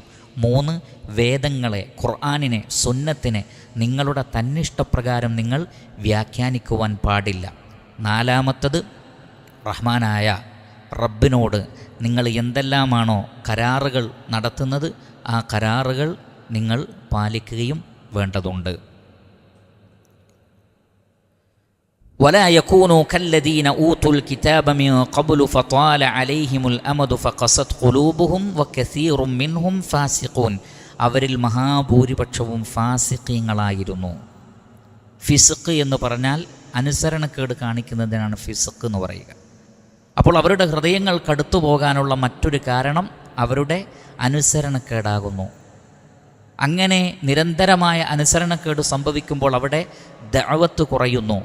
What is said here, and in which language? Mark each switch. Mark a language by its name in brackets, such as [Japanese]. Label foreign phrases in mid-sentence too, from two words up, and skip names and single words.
[Malayalam] മൂന്ന്, വേദങ്ങളെ, ഖുർആനിനെ, സുന്നത്തിനെ നിങ്ങളുടെ തന്നിഷ്ടപ്രകാരം നിങ്ങൾ വ്യാഖ്യാനിക്കുവാൻ പാടില്ല. നാലാമത്തത്, റഹ്മാനായ റബ്ബിനോട് നിങ്ങൾ എന്തെല്ലാമാണോ കരാറുകൾ നടത്തുന്നത് ആ കരാറുകൾ നിങ്ങൾ പാലിക്കുകയും വേണ്ടതുണ്ട്. [Arabic] ولا يكونوا كالذين أوتوا الكتاب من قبل فطال عليهم الأمد فقست قلوبهم وكثير منهم فاسقون, [Malayalam] അവരിൽ മഹാഭൂരിപക്ഷവും ഫാസിഖീങ്ങളായിരുന്നു. ഫിസ്ഖ് എന്ന് പറഞ്ഞാൽ അനുസരണക്കേട് കാണിക്കുന്നതിനാണ് ഫിസ്ഖ് എന്ന് പറയുക. അപ്പോൾ അവരുടെ ഹൃദയങ്ങൾ കടുത്തു പോകാനുള്ള മറ്റൊരു കാരണം അവരുടെ അനുസരണക്കേടാകുന്നു. അങ്ങനെ നിരന്തരമായ അനുസരണക്കേട് സംഭവിക്കുമ്പോൾ അവിടെ ദഅവത്ത് കുറയുന്നു.